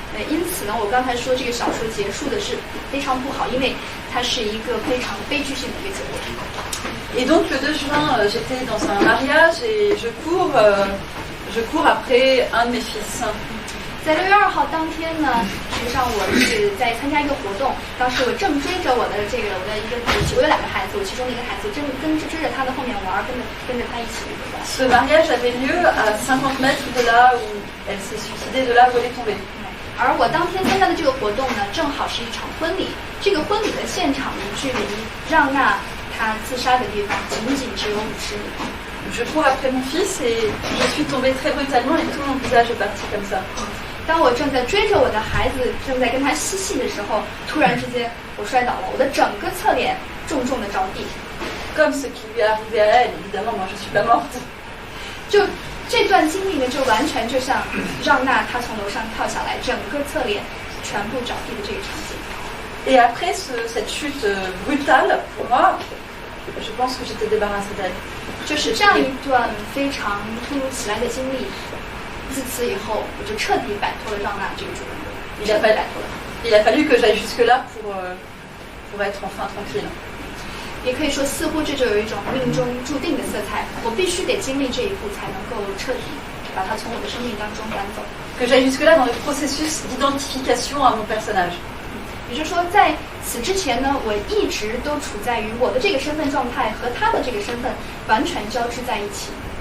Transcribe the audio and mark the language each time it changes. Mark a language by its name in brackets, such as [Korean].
[Chinese] 因此呢，我刚才说这个小说结束的是非常不好，因为它是一个非常悲剧性的一个结果。 [French] Et donc le 2 juin, j'étais dans un mariage et je cours après un de mes fils. [Chinese] 在6月2号当天呢，实际上我是在参加一个活动，当时我正追着我的一个，我有2个孩子，我其中的一个孩子正追着他的后面玩，跟着他一起玩。 [French] Ce mariage avait lieu à 50 mètres de là où elle s'est suicidée, de là où elle est tombée. [Chinese] 而我当天参加的这个活动呢，正好是一场婚礼。这个婚礼的现场离距离让娜她自杀的地方仅仅只有50米。 [French] Je cours après mon fils et je suis tombée très brutalement et tout mon visage est parti comme ça. [Chinese] 当我正在追着我的孩子，正在跟他嬉戏的时候，突然之间我摔倒了，我的整个侧脸重重的着地。 [French] Comme ce qui lui est arrivé à elle, évidemment, moi je suis pas morte. [Chinese] 就这段经历呢，就完全就像让娜她从楼上跳下来，整个侧脸全部着地的这个场景。 [French] Et après cette chute brutale, pour moi, je pense que j'étais débarrassée d'elle. [Chinese] 就是这样一段非常突如其来的经历，自此以后，我就彻底摆脱了让娜这个主人公。 [French] Il a fallu que j'aille jusque-là pour être enfin tranquille. [Chinese] 也可以说，似乎这就有一种命中注定的色彩，我必须得经历这一步，才能够彻底把它从我的生命当中赶走。 [French] Que j'aille jusque-là dans le processus d'identification à mon personnage. [Chinese] 也就是说，在此之前呢，我一直都处在于我的这个身份状态和他的这个身份完全交织在一起。